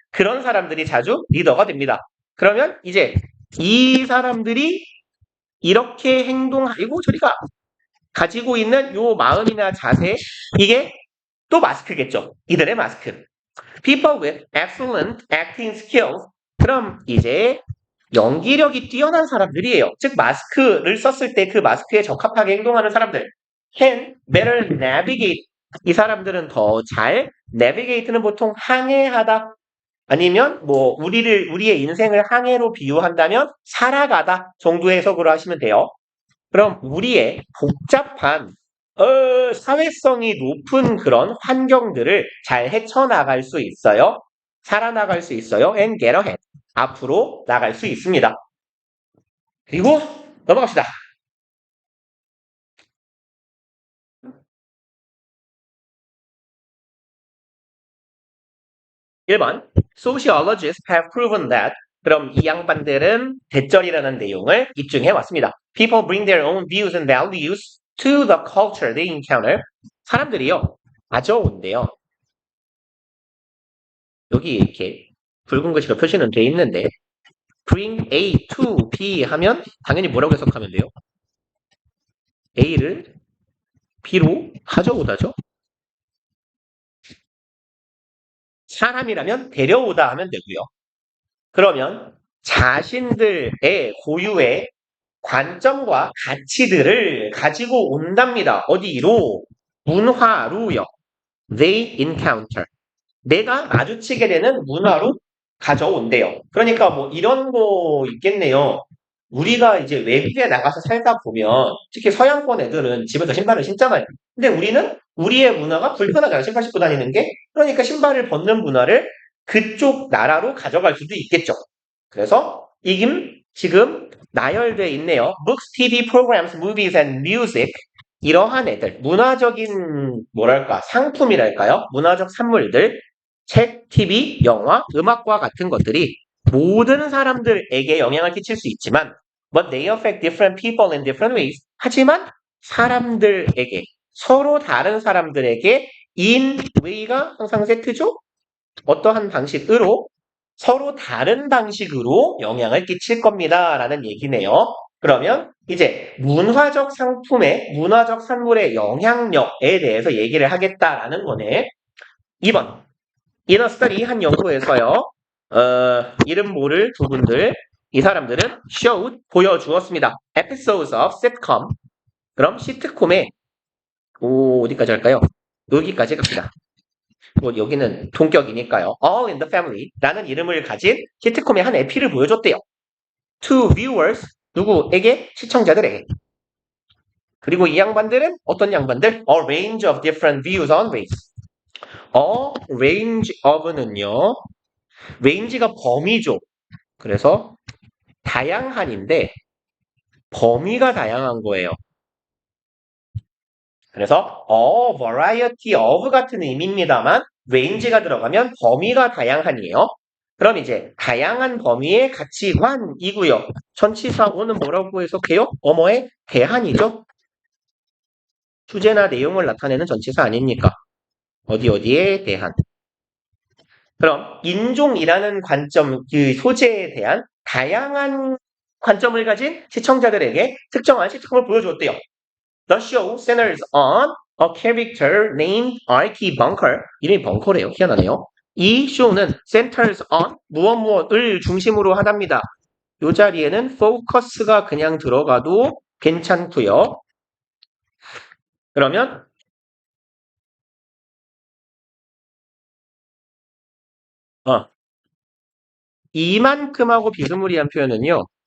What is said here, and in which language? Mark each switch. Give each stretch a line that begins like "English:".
Korean: 그런 사람들이 자주 리더가 됩니다. 그러면 이제 이 사람들이 이렇게 행동하고 저리가 가지고 있는 요 마음이나 자세 이게 또 마스크겠죠. 이들의 마스크.
English: People with excellent acting skills.
Korean: 그럼 이제 연기력이 뛰어난 사람들이에요. 즉 마스크를 썼을 때 그 마스크에 적합하게 행동하는 사람들.
English: Can better navigate.
Korean: 이 사람들은 더 잘 navigate는 보통 항해하다 아니면 뭐 우리의 인생을 항해로 비유한다면 살아가다 정도의 해석으로 하시면 돼요. 그럼 우리의 복잡한 사회성이 높은 그런 환경들을 잘 헤쳐나갈 수 있어요. 살아나갈 수 있어요.
English: And get ahead.
Korean: 앞으로 나갈 수 있습니다. 그리고 넘어갑시다. 1번.
English: Sociologists have proven that
Korean: 그럼 이 양반들은 대절이라는 내용을 입증해 왔습니다.
English: People bring their own views and values to the culture they encounter.
Korean: 사람들이요. 가져온대요. 여기 이렇게 붉은 글씨가 표시는 돼 있는데 bring A to B 하면 당연히 뭐라고 해석하면 돼요? A를 B로 가져오다죠. 사람이라면 데려오다 하면 되고요. 그러면 자신들의 고유의 관점과 가치들을 가지고 온답니다. 어디로? 문화로요.
English: They encounter.
Korean: 내가 마주치게 되는 문화로 가져온대요. 그러니까 뭐 이런 거 있겠네요. 우리가 이제 외국에 나가서 살다 보면 특히 서양권 애들은 집에서 신발을 신잖아요. 근데 우리는 우리의 문화가 불편하잖아요. 신발 신고 다니는 게. 그러니까 신발을 벗는 문화를 그쪽 나라로 가져갈 수도 있겠죠. 그래서 이김 지금 나열돼 있네요.
English: Books, TV programs, movies and music.
Korean: 이러한 애들, 문화적인 뭐랄까 상품이랄까요? 문화적 산물들, 책, TV, 영화, 음악과 같은 것들이 모든 사람들에게 영향을 끼칠 수 있지만
English: but they affect different people in different ways.
Korean: 하지만 사람들에게 서로 다른 사람들에게 in way가 항상 세트죠? 어떠한 방식으로 서로 다른 방식으로 영향을 끼칠 겁니다. 라는 얘기네요. 그러면 이제 문화적 상품의 문화적 산물의 영향력에 대해서 얘기를 하겠다라는 거네. 2번.
English: In a study
Korean: 한 연구에서요. 이름 모를 두 분들 이 사람들은 showed 보여주었습니다.
English: Episodes of sitcom.
Korean: 그럼 시트콤의 어디까지 할까요? 여기까지 갑시다. 뭐 여기는 동격이니까요. All in the Family 라는 이름을 가진 시트콤의 한 에피를 보여줬대요.
English: To viewers
Korean: 누구에게? 시청자들에게. 그리고 이 양반들은 어떤 양반들?
English: A range of different views on race. A range of는요.
Korean: range가 범위죠. 그래서 다양한인데 범위가 다양한 거예요. 그래서 a variety of 같은 의미입니다만 range가 들어가면 범위가 다양한이에요. 그럼 이제 다양한 범위의 가치관이고요. 전치사어는 뭐라고 해석해요? 어머의 대한이죠. 주제나 내용을 나타내는 전치사 아닙니까? 어디에 대한. 그럼 인종이라는 관점, 그 소재에 대한 다양한 관점을 가진 시청자들에게 특정한 시청을 보여주었대요.
English: The show centers on a character named Archie Bunker.
Korean: 이름이 벙커래요. 희한하네요. 이 쇼는 centers on 무엇을 중심으로 하답니다. 이 자리에는 focus가 그냥 들어가도 괜찮고요. 그러면 이만큼하고 비스무리한 표현은요.